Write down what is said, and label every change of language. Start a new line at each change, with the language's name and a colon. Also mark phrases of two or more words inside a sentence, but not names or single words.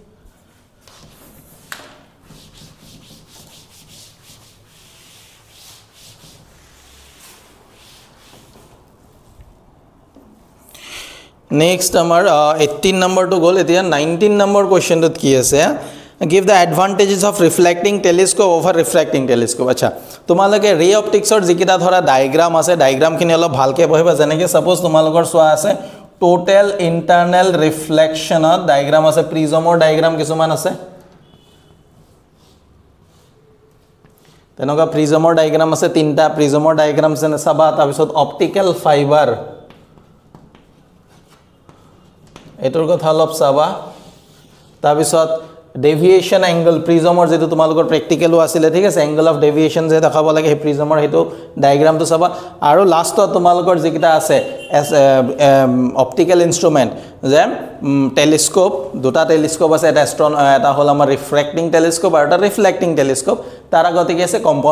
English: আমাৰ 18 number to goal এতিয়া 19 number question
Assamese: ত কি আছে
English: give the advantages of reflecting telescope over refracting telescope
Assamese: আচ্ছা তোমালোকে
English: ray opticsৰ
Assamese: যিকিটা ধৰা ডায়াগ্ৰাম আছে ডায়াগ্ৰাম খিনি অলপ ভালকে পঢ়িবা যেনেকৈ সাপোজ তোমালোকৰ সোৱা আছে
English: total internal reflection of diagram
Assamese: আছে প্ৰিজমৰ ডায়াগ্ৰাম কিছুমান আছে তেনেকুৱা প্ৰিজমৰ ডায়াগ্ৰাম আছে তিনটা প্ৰিজমৰ ডায়াগ্ৰাম আছে চাবা তাৰ পিছত
English: optical fiber
Assamese: এটোৰ কথা অলপ চাবা তাৰ পিছত
English: deviation angle
Assamese: প্ৰিজমৰ যেটো তোমালোকৰ প্ৰ্যাকটিক্যালও আছিল ঠিক আছে
English: angle of deviation
Assamese: যে দেখাব লাগে হে প্ৰিজমৰ হেতু ডায়াগ্ৰামটো চাবা আৰু লাষ্টত তোমালোকৰ যিকিটা আছে
English: optical instrument
Assamese: যে টেলিস্কোপ দুটা টেলিস্কোপ আছে এটা হল আমাৰ
English: refracting telescope
Assamese: আৰু এটা
English: reflecting telescope
Assamese: তাৰ আগতে কি আছে কম্পাউণ্ড